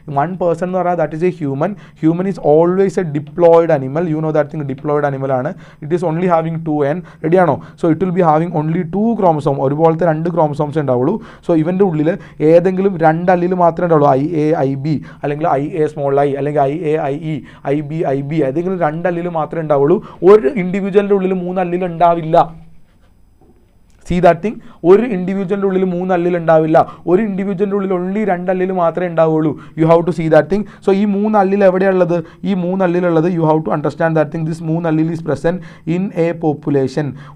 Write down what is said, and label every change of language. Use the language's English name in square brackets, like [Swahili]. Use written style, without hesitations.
[English] one person [Malayalam] എന്ന് പറഞ്ഞാൽ [English] That is a human. Human is always a diploid animal. You know that thing, [Malayalam] diploid animal ആണ്. [English] It is only having 2N. റെഡിയാണോ? So it will be having only 2 chromosome. [Malayalam] ഒരുപോലത്തെ 2 chromosomes ഉണ്ടാവുള്ളൂ. So ഇവൻ്റെ ഉള്ളിൽ ഏതെങ്കിലും 2 അല്ലിൽ മാത്രമേ ഉണ്ടാവുള്ളൂ. IA IB അല്ലെങ്കിൽ IA small I അല്ലെങ്കിൽ IA IE IB IB ഏതെങ്കിലും 2 അല്ലിൽ മാത്രമേ ഉണ്ടാവുള്ളൂ. ഒരു ഇൻഡിവിജ്വലിൻ്റെ ഉള്ളിൽ 3 അല്ലിൽ ഉണ്ടാവില്ല. [English] See that thing. [Malayalam] ഒരു ഇൻഡിവിജ്വലിൻ്റെ ഉള്ളിൽ 3 അല്ലിൽ ഉണ്ടാവില്ല. ഒരു ഇൻഡിവിജ്വലിൻ്റെ ഉള്ളിൽ ഓൺലി 2 അല്ലിൽ മാത്രമേ ഉണ്ടാവുള്ളൂ. [English] You have to see that thing. So [Malayalam] ഈ 3 അല്ലിൽ എവിടെയുള്ളത്? [English] ഈ 3 അല്ലിലുള്ളത് you have to understand that thing. This 3 allele is present in a population.